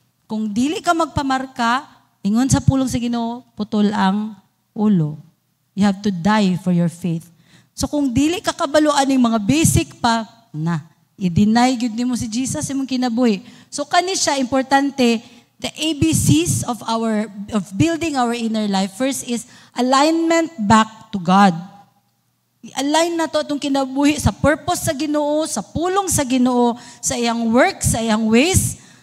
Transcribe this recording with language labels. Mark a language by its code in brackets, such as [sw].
[ceb] Kung dili ka magpamarka, ingon sa pulong sa Ginoo, putol ang ulo. [en] You have to die for your faith. [ceb] So kung dili ka kabaluan ng mga basic pa, i-deny gyud nimo si Jesus imong kinabuhi. [en] So [ceb] kani siya importante, [en] the ABCs of building our inner life. First is alignment back to God. [ceb] I-align na to itong kinabuhi sa purpose sa Ginoo, sa pulong sa Ginoo, sa iyang work, sa iyang ways.